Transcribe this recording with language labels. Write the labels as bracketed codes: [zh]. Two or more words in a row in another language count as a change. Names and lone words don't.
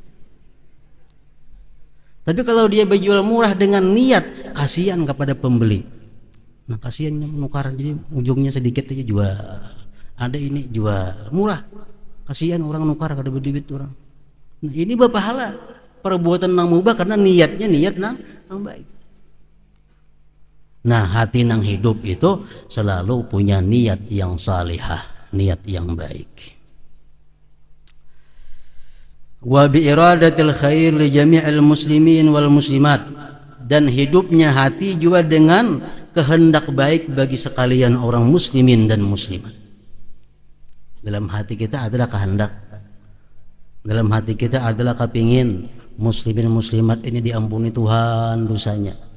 [bjn] Tapi kalau dia berjual murah dengan niat kasihan kepada pembeli, nah kasihannya menukar, jadi ujungnya sedikit aja jual, ada ini jual murah, kasihan orang nukar kada berduit orang. Nah, ini berpahala perbuatan nang mubah karena niatnya niat nang baik. Nah, hati nang hidup itu selalu punya niat yang salihah, niat yang baik. [ar] وبإرادة الخير لجميع المسلمين والمسلمات, [id] dan hidupnya hati juga dengan kehendak baik bagi sekalian orang muslimin dan muslimat. Dalam hati kita adalah kehendak, dalam hati kita adalah kepingin muslimin muslimat ini diampuni Tuhan dosanya.